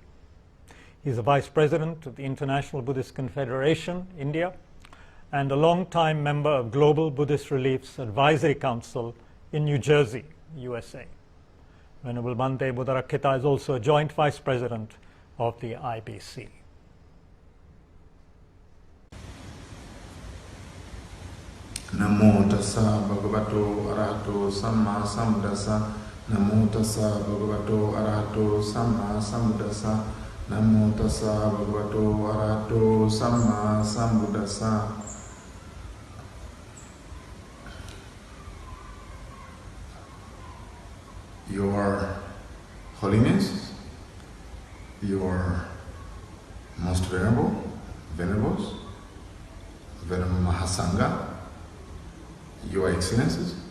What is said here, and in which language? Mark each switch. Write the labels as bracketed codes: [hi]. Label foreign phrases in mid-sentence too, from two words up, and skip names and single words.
[en] He is a vice president of the International Buddhist Confederation, India, and a long-time member of Global Buddhist Relief's Advisory Council in New Jersey, USA. Venerable Bhante Buddharakkhita is also a joint vice president of the IBC. [pi] Namo tassa bhagavato arahato samma sambuddhassa. Namo tassa bhagavato arahato samma sambuddhassa. Namo tassa bhagavato arahato samma sambuddhassa. [en] Your Holiness, your most venerable, venerables, Venerable Mahasangha, Your Excellencies,